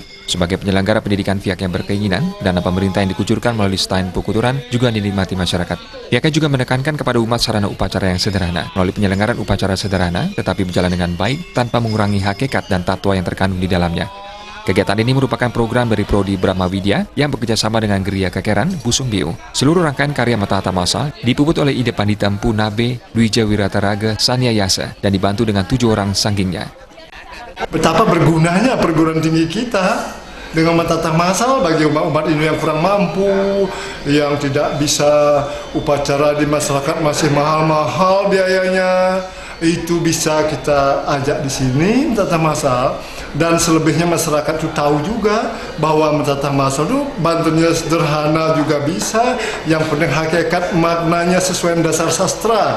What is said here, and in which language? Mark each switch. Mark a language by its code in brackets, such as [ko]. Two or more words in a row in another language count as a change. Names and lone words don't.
[id] Sebagai penyelenggara pendidikan pihak yang berkeinginan, dana pemerintah yang dikucurkan melalui Sta Empu Kuturan juga dinikmati masyarakat. Pihaknya juga menekankan kepada umat sarana upacara yang sederhana. Melalui penyelenggaraan upacara sederhana, tetapi berjalan dengan baik tanpa mengurangi hakikat dan tatwa yang terkandung di dalamnya. Kegiatan ini merupakan program dari Prodi Brahma Widya yang bekerjasama dengan Geria Kekeran, Busung Biu. Seluruh rangkaian karya mentatah massal dipuput oleh ide Pandita Empu Nabe, Dwija Wirataraga, Sanyayasa dan dibantu dengan 7 orang sanggingnya. Betapa bergunanya perguruan tinggi kita dengan mentatah massal bagi umat-umat ini yang kurang mampu, yang tidak bisa upacara di masyarakat masih mahal-mahal biayanya. Itu bisa kita ajak di sini mentatah massal, dan selebihnya masyarakat itu tahu juga bahwa mentatah massal itu bantunya sederhana juga bisa, yang penting hakikat maknanya sesuai dasar sastra.